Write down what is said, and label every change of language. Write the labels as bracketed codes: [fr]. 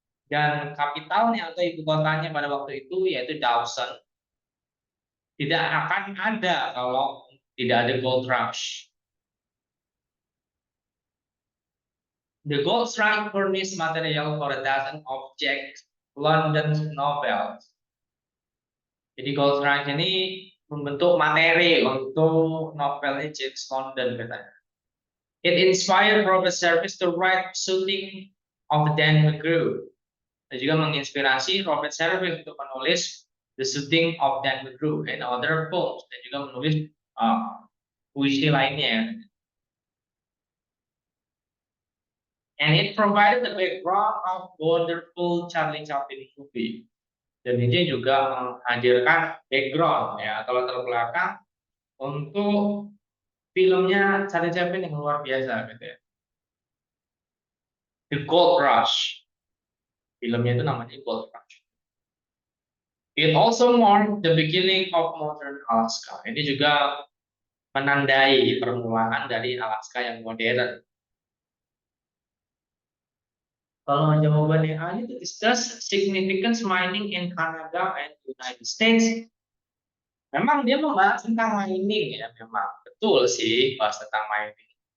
[id] Dan kapitalnya atau ibu kotanya pada waktu itu yaitu Dawson tidak akan ada kalau tidak ada gold rush. [en] The gold strike furnished material for a dozen of Jack London's novels. [id] Jadi gold strike ini membentuk materi untuk novelnya James London katanya. [en] It inspired Robert Service to write Shooting of Dan McGrew. [id] Dan juga menginspirasi Robert Service untuk menulis The Shooting of Dan McGrew [en] and other poems, [id] dan juga menulis puisi lainnya. [en] And it provided the background of wonderful Charlie Chaplin movie. [id] Dan ini juga menghadirkan background ya atau latar belakang untuk filmnya Charlie Chaplin yang luar biasa gitu ya. The Gold Rush. Filmnya itu namanya Gold Rush. [en] It also marked the beginning of modern Alaska. [id] Ini juga menandai permulaan dari Alaska yang modern. Kalau jawabannya A itu [en] discuss significance mining in Canada and United States. [id] Memang dia membahas tentang mining ya, memang betul sih bahas tentang mining.